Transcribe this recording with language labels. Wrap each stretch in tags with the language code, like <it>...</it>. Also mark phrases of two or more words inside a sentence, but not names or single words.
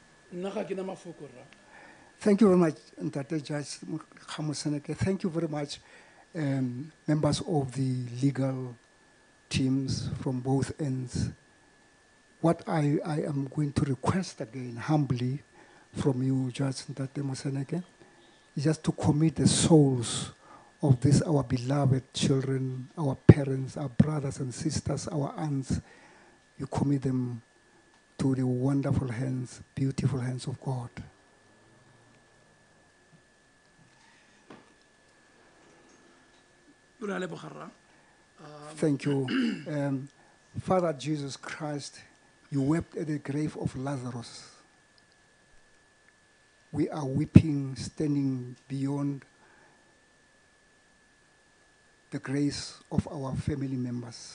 <tn>Nna ga ke na mafoko rra.</tn> <en>Thank you very much, Ntate Judge Khamuseneke. Thank you very much, members of the legal teams from both ends. What I am going to request again, humbly, from you, Judge Ntate Moseneke, is just to commit the souls of these, our beloved children, our parents, our brothers and sisters, our aunts. You commit them to the wonderful hands, beautiful hands of God.</en> <tn>Re a leboga rra.</tn> <en>Thank you. Father Jesus Christ, you wept at the grave of Lazarus. We are weeping, standing beyond the grace of our family members.</en>